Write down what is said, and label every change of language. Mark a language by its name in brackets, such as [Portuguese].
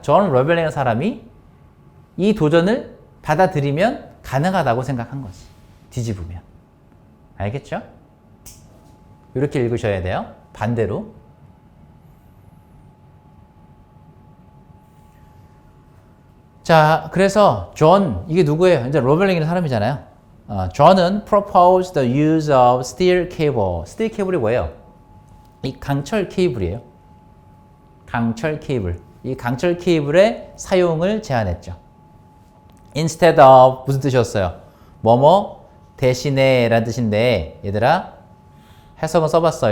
[Korean] 존 로벨링이라는 사람이 이 도전을 받아들이면 가능하다고 생각한 거지. 뒤집으면. 알겠죠? 이렇게 읽으셔야 돼요. 반대로. 자, 그래서 존, 이게 누구예요? 이제 로벨링이라는 사람이잖아요. [English] 존은 proposed the use of steel cable. [Korean] steel cable이 뭐예요? 이 강철 케이블이에요. 강철 케이블. 이 강철 케이블의 사용을 제안했죠. instead of 무슨 뜻이었어요? 뭐뭐 대신에 라는 뜻인데 얘들아 해석은 써봤어.